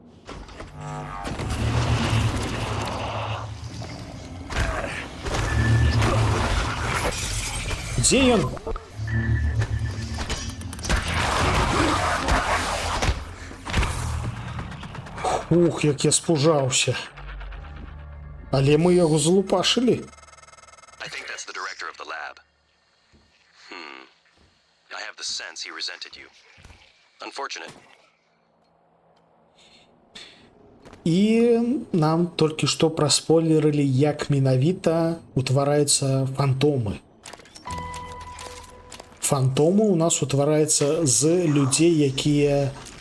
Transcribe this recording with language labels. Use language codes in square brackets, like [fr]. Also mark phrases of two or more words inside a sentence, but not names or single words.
[be] Дзе ён? Ух, як я спужаўся. Але мы яго злупашылі. [en] I think that's the director of the lab. I have the sense he resented you. Unfortunate. [be] І нам толькі што праспойлерылі, як менавіта утвараюцца фантомы. Фантомы у нас утвараюцца з людзей, якія...